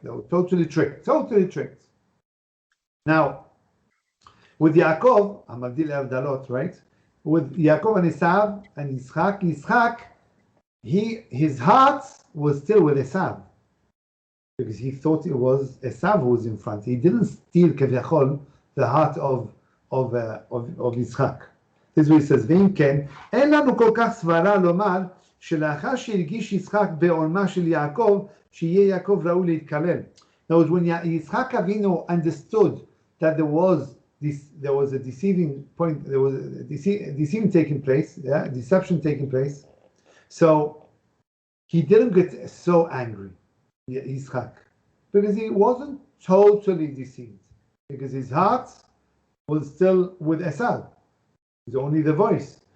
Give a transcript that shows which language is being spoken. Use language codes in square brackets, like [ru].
[en] They were totally tricked. Now, with Yaakov, Hamadil Avdalot, right? With Yaakov and Esav and Yitzchak, his heart was still with Esav because he thought it was Esav who was in front. He didn't steal Keviachol, the heart of Yitzchak. This is what he says, [he] ואם כן, אין לנו כל כך סברה לומר שלאחר שהרגיש יצחק בעולמה של יעקב, שיהיה יעקב ראוי להתקלל. [en] Now, when Yitzchak Avinu understood that there was a deceiving point, there was a deceiving taking place, deception taking place, so he didn't get so angry, Yitzchak, because he wasn't totally deceived, because his heart was still with Esav. It's only the voice.